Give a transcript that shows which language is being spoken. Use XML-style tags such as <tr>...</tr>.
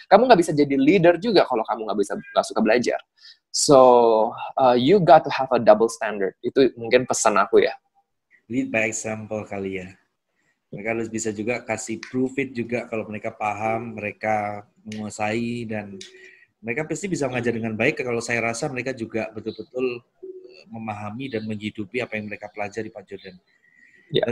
<id>Kamu nggak bisa jadi leader juga kalau kamu nggak suka belajar.</id> <en>So you got to have a double standard.</en> <id>Itu mungkin pesan aku ya.</id> <en>Lead by example</en> <id>kali ya. Mereka harus bisa juga kasih proof it juga kalau mereka paham, mereka menguasai, dan mereka pasti bisa mengajar dengan baik. Kalau saya rasa mereka juga betul-betul memahami dan menghidupi apa yang mereka pelajari Pak Jordan. Yeah.</id>